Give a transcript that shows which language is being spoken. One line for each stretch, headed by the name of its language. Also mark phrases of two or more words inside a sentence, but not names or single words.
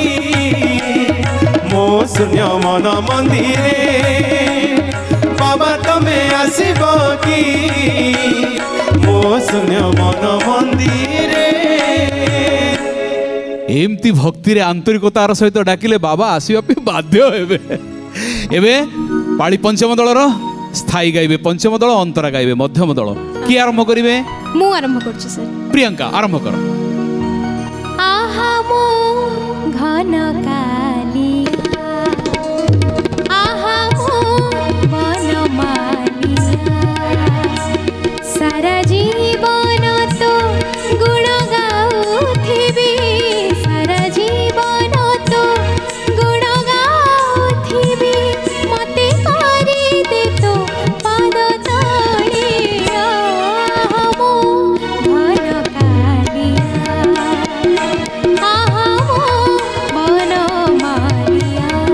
Odia: ମୋ ଶୂନ୍ୟ ମନ ମନ୍ଦିରେ, ବାବା ତମେ ଆସିବ କି ମୋ ଶୂନ୍ୟ ମନ ମନ୍ଦିରେ। ଏମିତି ଭକ୍ତି ରେ ଆନ୍ତରିକତାର ସହିତ ଡାକିଲେ ବାବା ଆସିବା ପାଇଁ ବାଧ୍ୟ ହେବେ। ଏବେ ପାଳି ପଞ୍ଚମ ଦଳର ସ୍ଥାୟୀ ଗାଇବେ ପଞ୍ଚମ ଦଳ, ଅନ୍ତରା ଗାଇବେ ମଧ୍ୟମ ଦଳ। କିଏ ଆରମ୍ଭ କରିବେ? ମୁଁ ଆରମ୍ଭ କରୁଛି ସର। ପ୍ରିୟଙ୍କା ଆରମ୍ଭ କର। ଆହା ମୋ ଘନ କାଳିଆ, ଆହା ମୋ ବନ ମାଳିଆ, ସାରା ଜୀବନ ତୋ ଗୁଣ ଗାଉଥିବି, ସାରା ଜୀବନ ତୋ ଗୁଣ ଗାଉଥିବି, ମତେ କରି ଦେ ତୋ ପାଦ ତଳିଆ, ଆହା ମୋ ଘନ କାଳିଆ, ଆହା ମୋ ବନ ମାଳିଆ।